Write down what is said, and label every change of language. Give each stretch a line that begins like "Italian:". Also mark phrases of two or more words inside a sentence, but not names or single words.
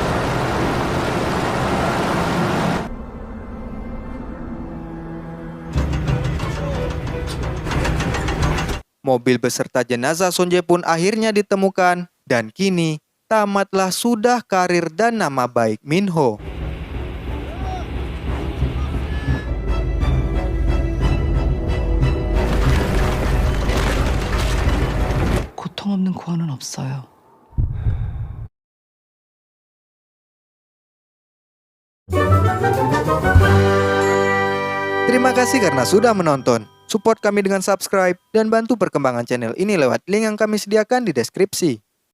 Indonesian: Mobil beserta jenazah Sonje pun akhirnya ditemukan dan kini tamatlah sudah karir dan nama baik Minho.
Korean: 고통 없는 구원은 없어요.
Indonesian: Terima kasih karena sudah menonton. Support kami dengan subscribe dan bantu perkembangan channel ini lewat link yang kami sediakan di deskripsi.